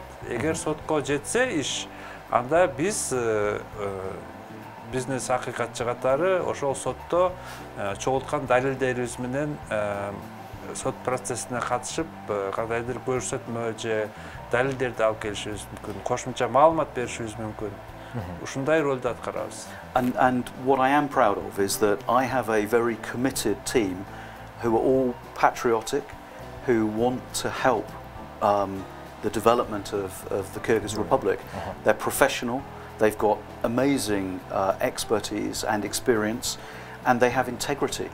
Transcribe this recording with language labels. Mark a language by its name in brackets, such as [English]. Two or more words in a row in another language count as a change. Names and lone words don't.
[Kyrgyz] Эгер сотко жетсе иш, анда биз бизнес акыйкатчы катары ошол сотто чогулткан далилдерибиз менен сот процессине катышып, кандайдыр көрсөтмө же далилдерди алып келишибиз мүмкүн, кошумча маалымат беришибиз мүмкүн. Ушундай ролду аткарабыз. [English] And what I am proud of is that I have a very committed team who are all patriotic, who want to help the development of the Kyrgyz Republic. They're professional, they've got amazing expertise and experience, and they have integrity.